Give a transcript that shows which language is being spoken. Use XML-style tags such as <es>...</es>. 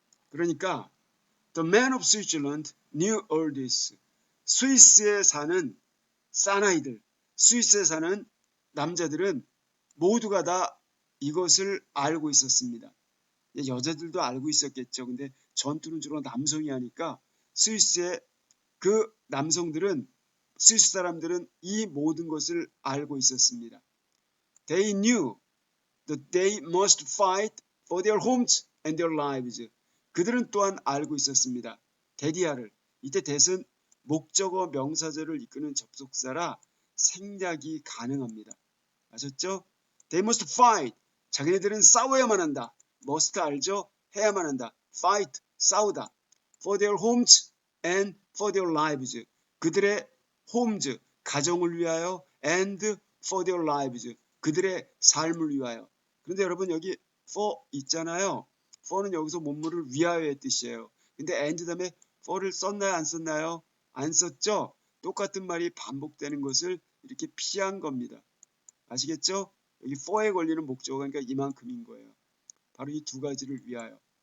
<ko>그러니까</ko> <en>The man of Switzerland knew all this.</en> <ko>스위스에 사는 사나이들, 스위스에 사는 남자들은 모두가 다 이것을 알고 있었습니다. 여자들도 알고 있었겠죠. 근데 전투는 주로 남성이 하니까 스위스의 그 남성들은 스위스 사람들은 이 모든 것을 알고 있었습니다.</ko> <en>They knew that they must fight for their homes and their lives.</en> <ko>그들은 또한 알고 있었습니다. 대디아를. 이때 대은 목적어 명사절을 이끄는 접속사라 생략이 가능합니다. 아셨죠? They must fight. 자기네들은 싸워야만 한다. must 알죠? 해야만 한다. fight, 싸우다.</ko> <en>for their homes and for their lives. 그들의 homes,</en> <ko>가정을 위하여</ko> <en>and for their lives.</en> <ko>그들의 삶을 위하여. 그런데 여러분 여기 for 있잖아요. for는 여기서 뭔뭐를 위하여의 뜻이에요. 근데 and 다음에 for를 썼나요? 안 썼나요? 안 썼죠? 똑같은 말이 반복되는 것을 이렇게 피한 겁니다. 아시겠죠? 여기 for에 걸리는 목적어가 그러니까 이만큼인 거예요. 바로 이 두 가지를 위하여.</ko>